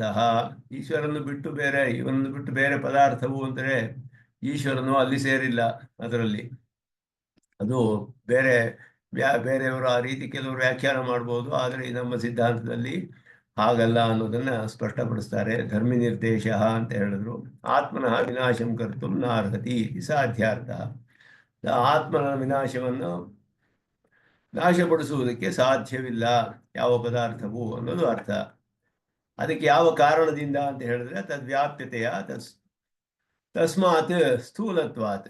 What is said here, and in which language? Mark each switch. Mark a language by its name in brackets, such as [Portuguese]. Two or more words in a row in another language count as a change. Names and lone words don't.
[Kannada] ಈಶ್ವರನ್ನು ಬಿಟ್ಟು ಬೇರೆ, ಇವನನ್ನು ಬಿಟ್ಟು ಬೇರೆ ಪದಾರ್ಥವು ಅಂದರೆ ಈಶ್ವರನು ಅಲ್ಲಿ ಸೇರಿಲ್ಲ. ಅದರಲ್ಲಿ ಅದು ಬೇರೆ ಬೇರೆಯವರು ಆ ರೀತಿ ಕೆಲವರು ವ್ಯಾಖ್ಯಾನ ಮಾಡ್ಬೋದು, ಆದರೆ ನಮ್ಮ ಸಿದ್ಧಾಂತದಲ್ಲಿ ಹಾಗಲ್ಲ ಅನ್ನೋದನ್ನ ಸ್ಪಷ್ಟಪಡಿಸ್ತಾರೆ. ಧರ್ಮಿ ನಿರ್ದೇಶ ಅಂತ ಹೇಳಿದ್ರು. [Sanskrit] ಆತ್ಮನಃ ವಿನಾಶಂ ಕರ್ತುಂ ನಾರ್ಹತಿ ಇತಿ ಸಾಧ್ಯಾರ್ಥ. [Kannada] ಆತ್ಮನ ವಿನಾಶವನ್ನು ನಾಶಪಡಿಸುವುದಕ್ಕೆ ಸಾಧ್ಯವಿಲ್ಲ ಯಾವ ಪದಾರ್ಥವು ಅನ್ನೋದು ಅರ್ಥ. ಅದಕ್ಕೆ ಯಾವ ಕಾರಣದಿಂದ ಅಂತ ಹೇಳಿದ್ರೆ ತದ್ವ್ಯಾಪ್ಯತೆಯ [Sanskrit] ತಸ್ಮಾತ್ ಸ್ಥೂಲತ್ವಾತ್.